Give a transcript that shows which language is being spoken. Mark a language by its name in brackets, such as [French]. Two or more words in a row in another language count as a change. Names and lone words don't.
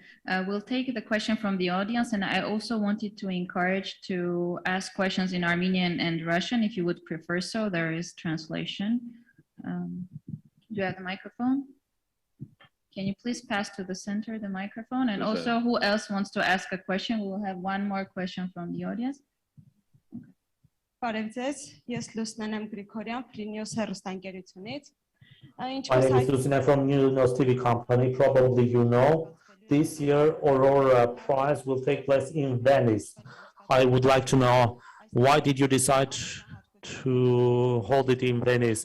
[English] We'll take the question from the audience, and I also wanted to encourage to ask questions in Armenian and Russian if you would prefer so. There is translation. Do you have the microphone? Can you please pass to the center the microphone? And also, who else wants to ask a question? We will have one more question from the audience. [Armenian] Բարև ձեզ, ես Լուսնեն եմ Գրիգորյան, Free-News հեռուստաընկերությունից։ [English] My name is Lucina from News TV company. Probably you know, this year Aurora Prize will take place in Venice. I would like to know, why did you decide to hold it in Venice?